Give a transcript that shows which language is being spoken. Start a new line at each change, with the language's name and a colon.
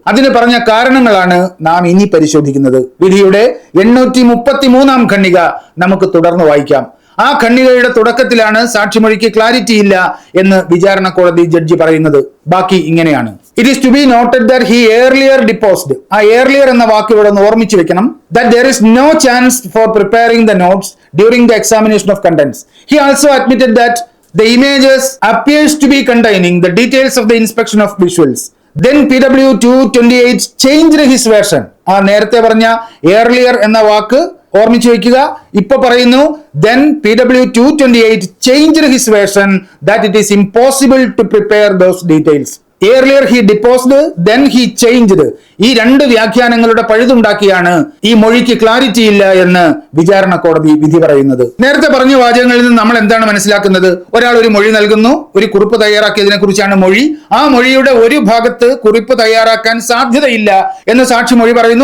Malayalam: അതിന് പറഞ്ഞ കാരണങ്ങളാണ് നാം ഇനി പരിശോധിക്കുന്നത്. വിധിയുടെ 833-ാം ഖണ്ഡിക നമുക്ക് തുടർന്ന് വായിക്കാം. ആ ഖണ്ഡികയുടെ തുടക്കത്തിലാണ് സാക്ഷിമൊഴിക്ക് ക്ലാരിറ്റി ഇല്ല എന്ന് വിചാരണ കോടതി ജഡ്ജി പറയുന്നത്. ബാക്കി ഇങ്ങനെയാണ്:
English: It is to be noted that he earlier deposed.
Malayalam: ആ ഏർലിയർ എന്ന വാക്ക് ഇവിടെ ഒന്ന് ഓർമ്മിച്ചു വെക്കണം.
English: That there is no chance for preparing the notes during the examination of contents. He also admitted that the images appears to be containing the details of the inspection of visuals. Then PW228 changed his version.
Malayalam: ആ നേരത്തെ പറഞ്ഞ earlier എന്ന വാക്ക് ഓർമ്മിച്ചു വയ്ക്കുക. ഇപ്പൊ പറയുന്നു
English: then PW228 changed his version that it is impossible to prepare those details. Earlier he deposed then he changed.
Malayalam: ഈ രണ്ട് വ്യാഖ്യാനങ്ങളുടെ പഴുതുണ്ടാക്കിയാണ് ഈ മൊഴിക്ക് ക്ലാരിറ്റി ഇല്ല എന്ന് വിചാരണ കോടതി വിധി പറയുന്നത്. നേരത്തെ പറഞ്ഞ വാചകങ്ങളിൽ നിന്ന് നമ്മൾ എന്താണ് മനസ്സിലാക്കുന്നത്? ഒരാൾ ഒരു മൊഴി നൽകുന്നു, ഒരു കുറിപ്പ് തയ്യാറാക്കിയതിനെ കുറിച്ചാണ് മൊഴി. ആ മൊഴിയുടെ ഒരു ഭാഗത്ത് കുറിപ്പ് തയ്യാറാക്കാൻ സാധ്യതയില്ല എന്ന് സാക്ഷി മൊഴി പറയുന്നു.